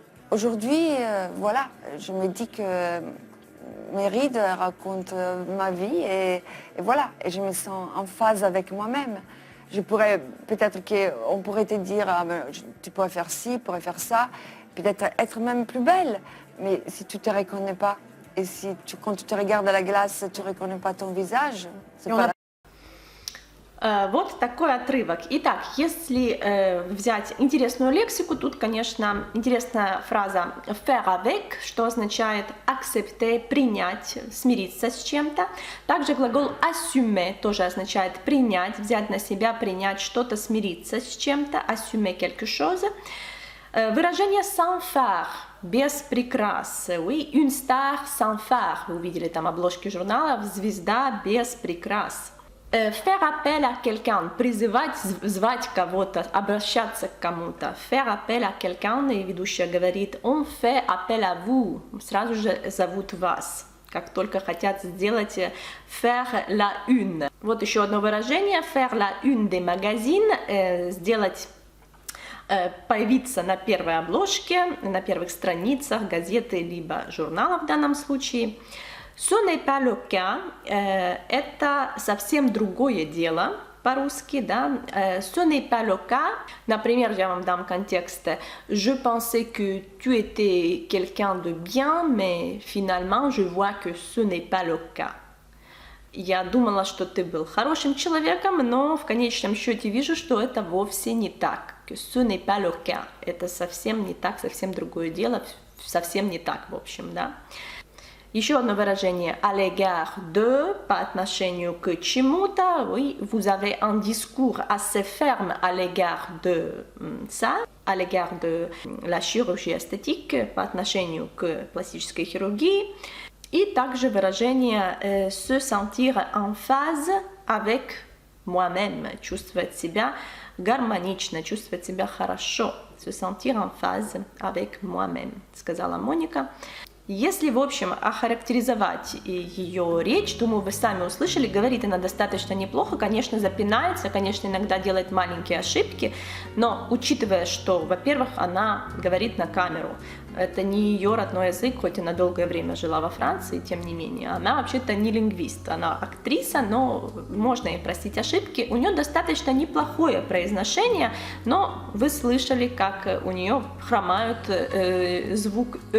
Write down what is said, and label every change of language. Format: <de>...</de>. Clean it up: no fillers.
<fr>Aujourd'hui, voilà, je me dis que mes rides racontent ma vie et voilà, et je me sens en phase avec moi-même. Je pourrais, peut-être qu'on pourrait te dire, ah, ben, tu pourrais faire ci, tu pourrais faire ça, peut-être être même plus belle, mais si tu ne te reconnais pas, et si quand tu te regardes à la glace, tu ne reconnais pas ton visage, c'est pas</fr> <ru>Вот такой отрывок. Итак, если взять интересную лексику, тут, конечно, интересная фраза</ru> <fr>faire avec,</fr> <ru>что означает</ru> <fr>accepter,</fr> <ru>принять, смириться с чем-то. Также глагол assumer тоже означает принять, взять на себя, принять что-то, смириться с чем-то,</ru> <fr>assumer quelque chose.</fr> <ru>Выражение</ru> <fr>sans phare,</fr> <ru>без прикрас.</ru> <fr>Oui, une star sans phare.</fr> <ru>Вы увидели там обложки журналов, звезда без прикрас.</ru> <fr>Faire appel à quelqu'un,</fr> <ru>призывать, звать кого-то, обращаться к кому-то.</ru> <fr>Faire appel à quelqu'un,</fr> <ru>и ведущая говорит,</ru> <fr>on fait appel à vous,</fr> <ru>сразу же зовут вас, как только хотят сделать</ru> <fr>faire la une.</fr> <ru>Вот еще одно выражение,</ru> <fr>faire la une des magazines,</fr> <ru>сделать, появиться на первой обложке, на первых страницах газеты, либо журнала в данном случае.</ru> <fr>Ce n'est pas le cas,</fr> <ru>это совсем другое дело по-русски, да.</ru> <fr>Ce n'est pas le cas,</fr> <ru>например, я вам дам контекст.</ru> <fr>Je pensais que tu étais quelqu'un de bien, mais finalement, je vois que ce n'est pas le cas.</fr> <ru>Я думала, что ты был хорошим человеком, но в конечном счете вижу, что это вовсе не так.</ru> <fr>Que ce n'est pas le cas,</fr> <ru>это совсем не так, совсем другое дело, совсем не так, в общем, да. Еще одно выражение</ru> <fr>à l'égard de,</fr> <ru>по отношению к чему-то.</ru> <fr>Oui, vous avez un discours assez ferme à l'égard de ça, à l'égard de la chirurgie esthétique,</fr> <ru>по отношению к пластической хирургии. И также выражение</ru> <fr>se sentir en phase avec moi-même,</fr> <ru>чувствовать себя гармонично, чувствовать себя хорошо, se sentir en phase avec moi-même, сказала Моника. Если, в общем, охарактеризовать ее речь, думаю, вы сами услышали, говорит она достаточно неплохо, конечно, запинается, конечно, иногда делает маленькие ошибки, но учитывая, что, во-первых, она говорит на камеру, это не ее родной язык, хоть она долгое время жила во Франции, тем не менее, она вообще-то не лингвист, она актриса, но можно ей простить ошибки, у нее достаточно неплохое произношение, но вы слышали, как у нее хромают звук</ru>